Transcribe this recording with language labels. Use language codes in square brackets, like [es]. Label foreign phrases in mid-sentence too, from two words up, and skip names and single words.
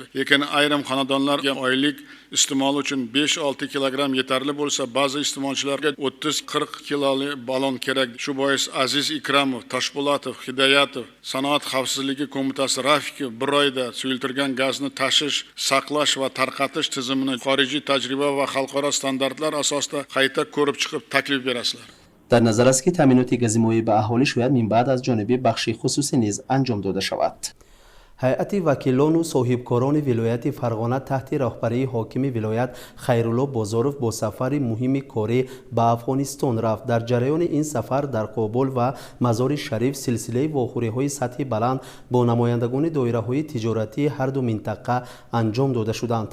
[uz] Lekin ayrim xonadonlarga oylik iste'mol uchun 5-6 kilogramm yetarli bo'lsa, ba'zi iste'molchilarga 30-40 kiloli ballon kerak. Shu bois Aziz Ikramov, Toshpo'latov, Hidoyatov, Sanoat xavfsizligi qo'mitasi Rafikov 1 oyda suyultirilgan gazni tashish, saqlash va tarqatish tizimini xorijiy tajriba va xalqaro standartlar asosida qayta ko'rib chiqib taklif berasizlar. [tg] در نظر است که تامینات گاز مایع به اهالی شاید من بعد از جانب بخش خصوصی نیز انجام داده شود. هیئت وکیلان و صاحبکاران ولایت فرغانه تحت رهبری حاکم ولایت خیرالله بازاروف با سفر مهم کاری به افغانستان رفت. در جریان این سفر در کابل و مزار شریف سلسله واخوری‌های سطح بلند با نمایندگان دایره‌های تجارتی هر دو منطقه انجام داده شدند.